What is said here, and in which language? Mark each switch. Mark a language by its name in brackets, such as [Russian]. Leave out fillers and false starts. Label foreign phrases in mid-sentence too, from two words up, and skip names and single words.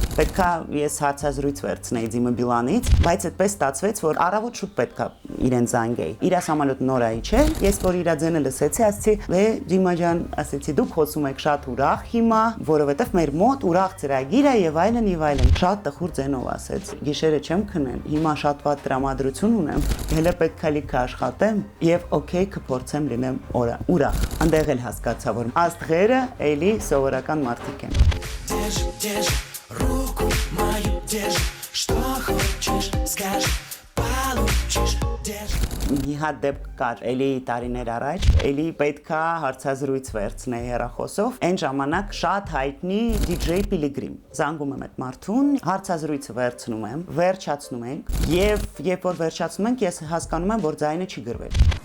[Armenian] Պետքա ես հարցազրույց վերցնեի Դիմը Բիլանից, բայց այդպես ստացվեց, որ առավոտ շուտ պետքա իրեն զանգեի։ Իր համալուտ նորայի չէ, ես որ իր ձենը լսեցի, ասացի՝ «Լե Դիմա ջան, ասեցի դուք խոսում եք շատ ուրախ հիմա, որովհետև մեր մոտ ուրախ ծրագիր է եւ այլն եւ այլն»։ Շատ տխուր ձենով ասեց։ Գիշերը չեմ քնել, հիմա շատ վատ տրամադրություն ունեմ, հələ պետքա լիքը աշխատեմ եւ օքեյ կփորձեմ լինեմ ուրախ։ Անդեղ էլ հասկացա, որ աստղերը էլի սովորական մարդիկ են։ [Russian] Держи руку мою, держи, что хочешь, скажи, получишь, держи. [Armenian] Մի հատ դեպք կար էլի տարիներ առաջ, էլի պետքա հարցազրույց վերցնել հեռախոսով։ Այն ժամանակ շատ հայտնի DJ Pilgrim։ Զանգում եմ այդ մարդուն, հարցազրույցը վերցնում եմ, վերջացնում ենք, եւ երբ որ վերջացնում ենք, ես հասկանում եմ, որ ձայնը չի գրվել։